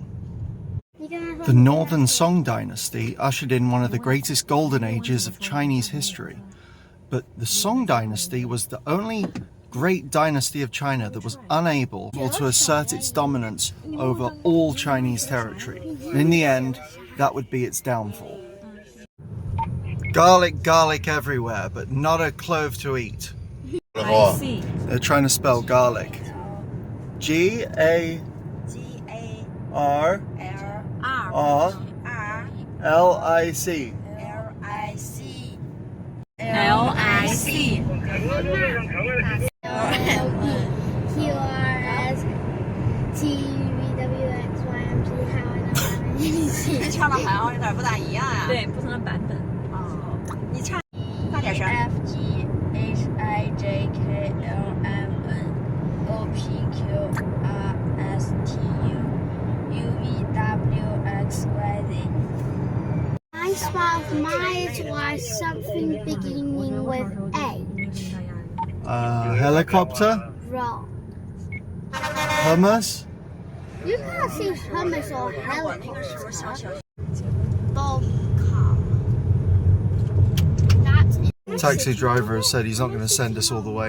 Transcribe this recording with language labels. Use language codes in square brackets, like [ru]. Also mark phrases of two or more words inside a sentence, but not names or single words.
[en] The Northern Song Dynasty ushered in one of the greatest golden ages of Chinese history, but the Song Dynasty was the only great dynasty of China that was unable to assert its dominance over all Chinese territory. In the end, that would be its downfall. Garlic everywhere, but not a clove to eat. They're trying to spell garlic. G-A-R-R-L-I-C. L-I-C. Q-R-S-T-V-W-X-Y-M-G [zh] 你唱的好像有点不大一样呀。对，不同的版本。哦，你唱大点声。 [en] F-G-H-I-J-K-L-M-N-O-P-Q-R-S-T-U-V-W-X-Y-Z. I spelled mine was something beginning with A. Helicopter? Wrong. Hummus? You can't see hummus or helicopter. Taxi driver has said he's not going to send us all the way.